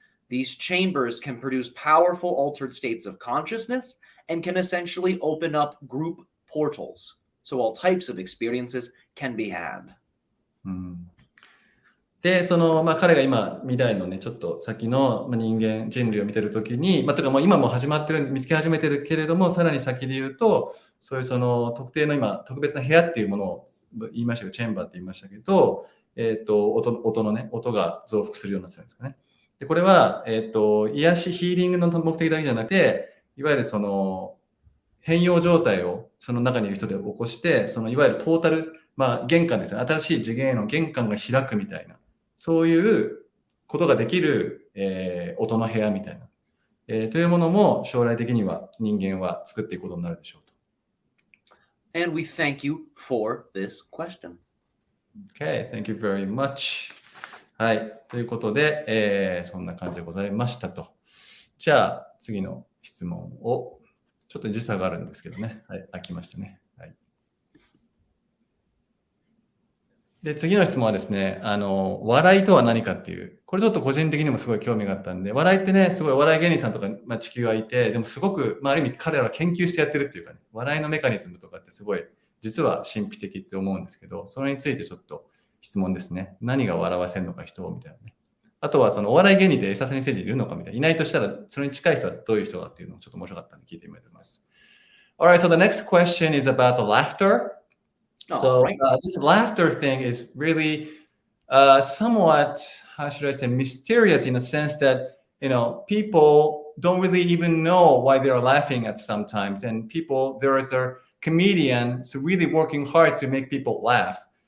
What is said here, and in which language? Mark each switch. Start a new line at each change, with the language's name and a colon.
English: These chambers can produce powerful altered states of consciousness and can essentially open up group portals. So all types of experiences can be had.
Japanese: で、その、彼が今、未来のね、ちょっと先の人間、人類を見てるときに、とかもう今も始まってる、見つけ始めてるけれども、さらに先で言うと、そういうその特定の今、特別な部屋っていうものを言いましたけど、チェンバーって言いましたけど、音のね、音が増幅するようなするんですかね。で、これは、癒し、ヒーリングの目的だけじゃなくて、いわゆるその、変容状態をその中にいる人で起こして、そのいわゆるポータル、玄関ですね、新しい次元への玄関が開くみたいな、そういうことができる、音の部屋みたいな、というものも将来的には人間は作っていくことになるでしょうと。
English: And we thank you for this question. Okay, thank you very much.
Japanese: はい、ということで、そんな感じでございましたと。じゃあ次の質問を、ちょっと時差があるんですけどね。はい、飽きましたね。はい。で、次の質問はですね、笑いとは何かっていう、これちょっと個人的にもすごい興味があったんで、笑いってね、すごいお笑い芸人さんとか、地球はいて、でもすごく、ある意味彼らは研究してやってるっていうかね、笑いのメカニズムとかってすごい、実は神秘的って思うんですけど、それについてちょっと質問ですね。何が笑わせるのか人をみたいなね。あとはそのお笑い芸人でエササニ星人いるのかみたいな。いないとしたら、それに近い人はどういう人かっていうのをちょっと面白かったんで聞いてみたいと思います。
English: Alright, so the next question is about the laughter. So this laughter thing is really somewhat, how should I say, mysterious in a sense that, people don't really even know why they're laughing at sometimes. And there is a comedian who's really working hard to make people laugh.